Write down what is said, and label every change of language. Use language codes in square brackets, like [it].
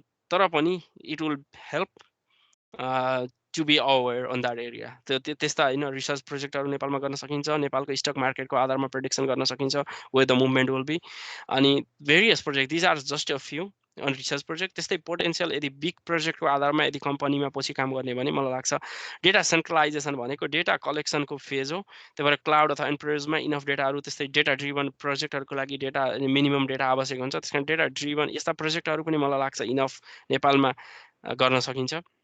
[en] तर पनि it will help to be aware on that area. [ne] त्यस्ता होइन रिसर्च प्रोजेक्टहरू नेपालमा गर्न सकिन्छ। नेपालको स्टक मार्केटको आधारमा प्रेडिक्सन गर्न सकिन्छ [en] Way the movement will be. [ne] अनि various project, [en] these are just a few [ne] अनि रिसर्च प्रोजेक्ट। त्यस्तै पोटेन्सियल यदि बिग प्रोजेक्टको आधारमा यदि कम्पनीमा पछि काम गर्ने भने मलाई लाग्छ डेटा सेन्ट्रलाइजेसन भनेको डेटा कलेक्सनको फेज हो। त्यही भएर क्लाउड अथवा एन्टरप्राइजमा इनफ डेटाहरू, त्यस्तै डेटा ड्रिभन प्रोजेक्टहरूको लागि डेटा मिनिमम डेटा आवश्यक हुन्छ। त्यस कारण डेटा ड्रिभन यस्ता प्रोजेक्टहरू पनि मलाई लाग्छ इनफ नेपालमा गर्न सकिन्छ।